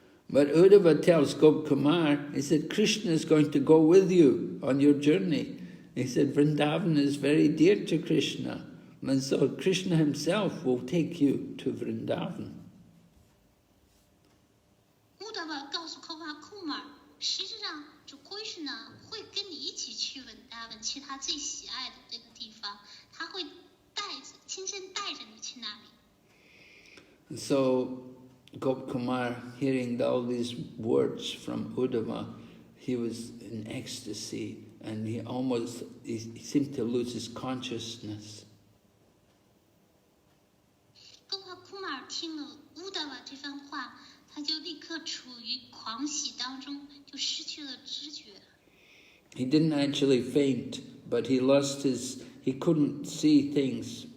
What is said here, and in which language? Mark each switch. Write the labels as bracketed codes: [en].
[en] But Uddhava tells Gopkumar, he said, Krishna is going to go with you on your journey. He said, Vrindavan is very dear to Krishna. And so Krishna himself will take you to Vrindavan. [zh] Uddhava 告诉 Gopakumar，实际上主 Krishna 会跟你一起去 Vrindavan，去他最喜爱的这个地方，他会亲身带着你去那里。 [en] And so Gopkumar, hearing all these words from Uddhava, he was in ecstasy, and he seemed to lose his consciousness. [zh] 哥帕库马尔听了乌达瓦这番话，他就立刻处于狂喜当中，就失去了知觉。 [en] He didn't actually faint, but he couldn't see things.